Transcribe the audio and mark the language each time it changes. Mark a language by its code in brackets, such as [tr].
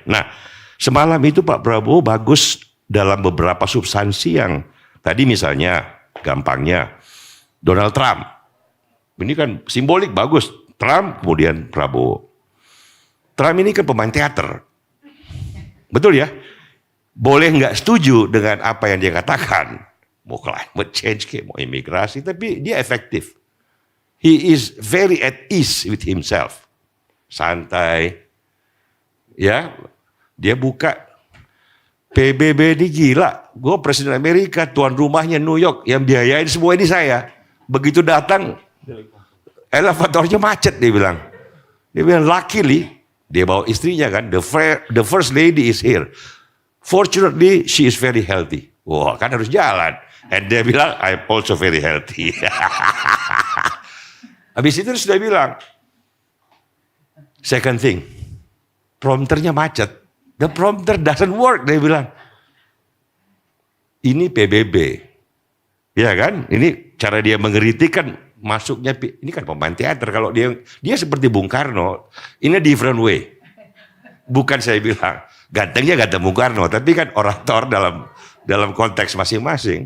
[id] Nah, semalam itu Pak Prabowo bagus dalam beberapa substansi yang tadi misalnya gampangnya Donald Trump. Ini kan simbolik bagus. Trump kemudian Prabowo. Trump ini kan pemain teater. Betul ya? Boleh nggak setuju dengan apa yang dia katakan. Mau climate change, mau imigrasi, tapi dia efektif. [en] He is very at ease with himself. [id] Santai. Ya, dia buka PBB ini gila. Gue presiden Amerika, tuan rumahnya New York, yang biayain semua ini saya. Begitu datang, elevatornya macet dia bilang. Dia bilang [en] luckily, [id] dia bawa istrinya kan, [en] the first lady is here. Fortunately, she is very healthy. [id] Wah, kan harus jalan. [en] And [id] dia bilang, [en] I'm also very healthy. [id] Habis itu sudah bilang, [en] second thing, [id] prompternya macet. [en] The prompter doesn't work, [id] dia bilang. Ini PBB. Ya kan? Ini cara dia mengkritik kan masuknya, ini kan pemain teater. Kalau dia seperti Bung Karno, [en] in a different way. [id] Bukan saya bilang, gantengnya ganteng Bung Karno, tapi kan orator dalam konteks masing-masing.